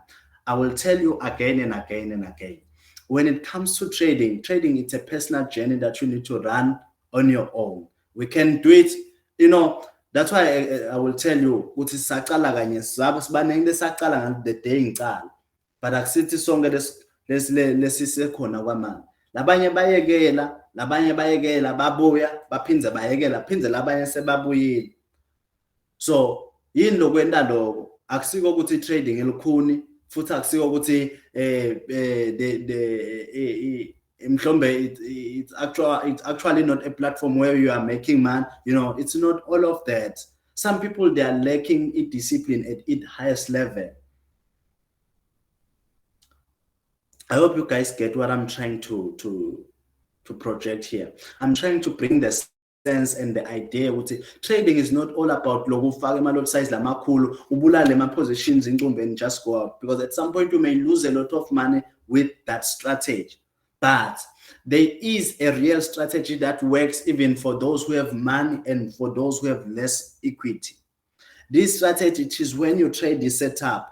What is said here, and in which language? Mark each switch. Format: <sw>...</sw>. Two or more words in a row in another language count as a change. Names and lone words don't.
<en>I will tell you again and again and again. When it comes to trading, it's a personal journey that you need to run on your own. We can do it, that's why I will tell you, the day, but</en> <ss>akusithi sonke lesisekhona kwamanje. Labanye bayekela babuya baphindze bayekela, phindze labanye sebabuyile. So yini lokwenda lokho? Akusiko ukuthi trading elukhuni, futhi akusiko ukuthi</ss> <en>it's actually not a platform where you are making money. It's not all of that. Some people, they are lacking discipline at its highest level. I hope you guys get what I'm trying to project here. I'm trying to bring the sense and the idea ukuthi trading is not all about</en> <ss>lokufaka ama</ss> <en>lot size</en> <ss>lamakhulu ubulale ma positions incumbe</ss> <en>and just go out, because at some point you may lose a lot of money with that strategy. But there is a real strategy that works even for those who have money and for those who have less equity. This strategy is when you trade the setup.</en>